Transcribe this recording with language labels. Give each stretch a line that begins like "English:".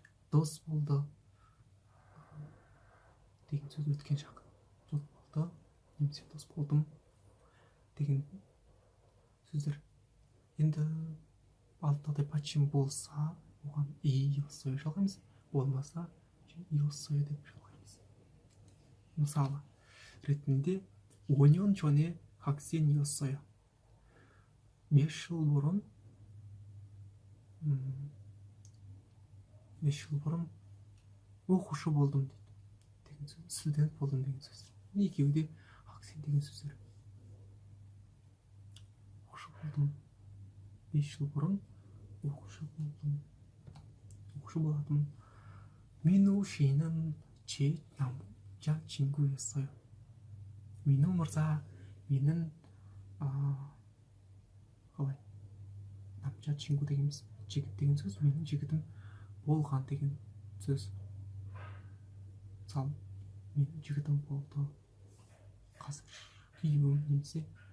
Kazakh: дос болды деген сөз өткен шақ. дос болды немесе дос болдым деген сөздер. енді алдағыдай пачим болса оған иосойо жалғаймыз. болмаса иосойо деп жалғаймыз.
Korean: мысалы ретінде 5년 전에 학생이었어요.
Kazakh: 5 жыл бұрын 5 жыл бұрын оқушы болдым деген сөз. студент болдым деген сөз. екеуі де 학생 деген сөздер. оқушы болдым. 5 жыл бұрын оқушы болдым.
Korean: 민우 씨는 제 남자친구였어요.
Kazakh: 민우 мырза менің қалай 남자친구 дегеніміз жігіт деген сөз. менің жігітім болған деген сөз. мысалы менің жігітім болды. қазір күйеуім немесе